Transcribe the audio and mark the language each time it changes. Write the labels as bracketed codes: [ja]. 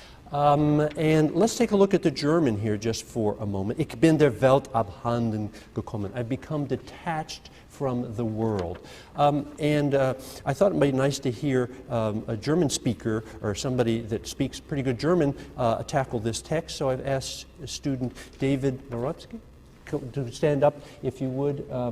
[en] And let's take a look at the German here just for a moment. [de] Ich bin der Welt abhanden gekommen. [en] I've become detached from the world. I thought it might be nice to hear a German speaker or somebody that speaks pretty good German tackle this text. So I've asked student David Marowski to stand up, if you would.